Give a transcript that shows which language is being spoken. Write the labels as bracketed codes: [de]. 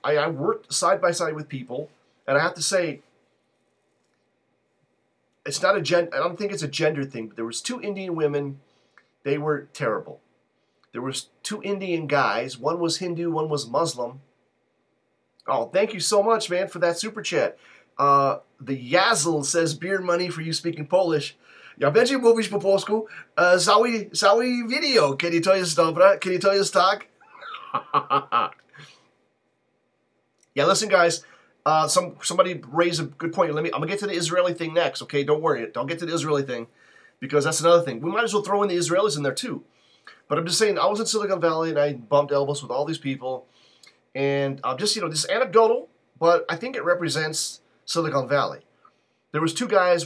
[en] I worked side by side with people, and I have to say, it's not I don't think it's a gender thing, but there was 2 Indian women. They were terrible. There was 2 Indian guys. One was Hindu, one was Muslim. Oh, thank you so much, man, for that super chat. The Yazel says, beer money for you speaking Polish. [pl] Ja będzie mówić po polsku. Cały video, kiedy to jest dobre, kiedy to jest tak. [en] Yeah, listen, guys. Somebody raised a good point. I'm gonna get to the Israeli thing next. Okay, don't worry. Don't get to the Israeli thing, because that's another thing. We might as well throw in the Israelis in there too. But I'm just saying, I was in Silicon Valley and I bumped elbows with all these people, and just this is anecdotal, but I think it represents Silicon Valley. There was 2 guys.